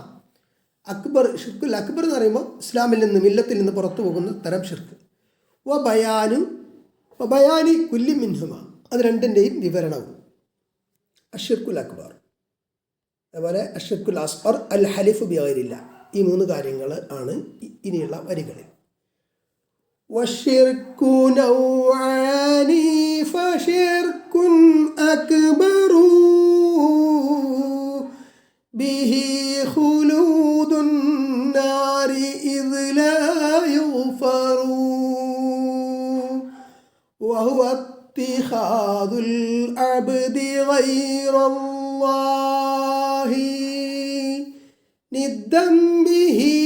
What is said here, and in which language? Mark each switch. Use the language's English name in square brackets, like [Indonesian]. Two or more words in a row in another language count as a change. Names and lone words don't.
[Malayalam] അക്ബർ, [Arabic] الشرك الأكبر [Malayalam] എന്ന് പറയുമ്പോൾ ഇസ്ലാമിൽ നിന്ന്, മില്ലത്തിൽ നിന്ന് പുറത്തു പോകുന്ന തരം ഷിർക്ക്. [Arabic] بيان كل منهما, [Malayalam] അത് രണ്ടിൻ്റെയും വിവരണവും. [Arabic] الشرك الأكبر, അതുപോലെ الشرك الأصغر، الحلف بغير الله. [Malayalam] ഈ 3 കാര്യങ്ങൾ ആണ് ഇനിയുള്ള വരികളിൽ. [Arabic] والشرك نوعان فشرك أكبر به خلود النار إذ لا يغفر وهو اتخاذ العبد غير الله ندا به